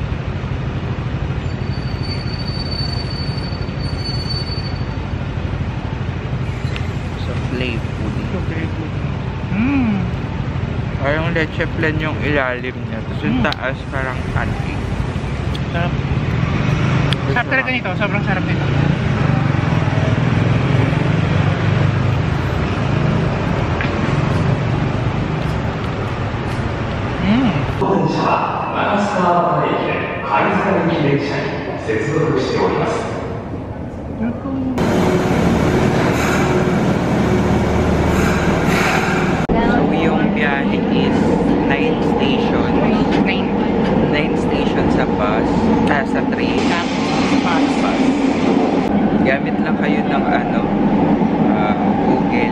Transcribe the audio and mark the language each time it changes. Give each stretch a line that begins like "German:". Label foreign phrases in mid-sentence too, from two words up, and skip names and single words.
English: Sa play pudding. Strawberry pudding.
Filipino: Parang leche flan yung ilalim niya. Tapos yung taas parang pancake. Sarap. Sarap talaga nito. Sobrang sarap nito.
Japanese: 本日は中須川端駅で貝塚行き電車に接続しております。
Filipino: So yung biyahe is 9 station. 9 station sa bus. Sa train. Bus. Gamit lang kayo ng ano, Google.